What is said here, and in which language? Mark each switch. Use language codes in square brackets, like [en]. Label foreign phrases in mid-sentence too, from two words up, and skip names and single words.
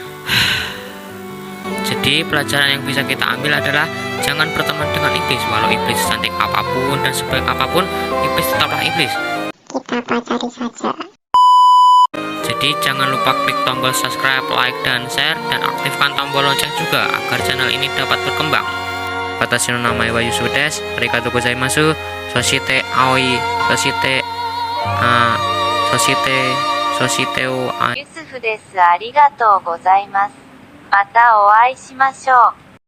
[id] Jadi pelajaran yang bisa kita ambil adalah jangan berteman dengan iblis. Walau iblis cantik apapun dan sebaik apapun, iblis tetaplah iblis. Kita pacari saja. Jadi jangan lupa klik tombol subscribe, like, dan share, dan aktifkan tombol lonceng juga agar channel ini dapat berkembang. [ja] 私の名前はユスフです。ありがとうございます. そして青いそしてユスフです。ありがとうございます。またお会いしましょう。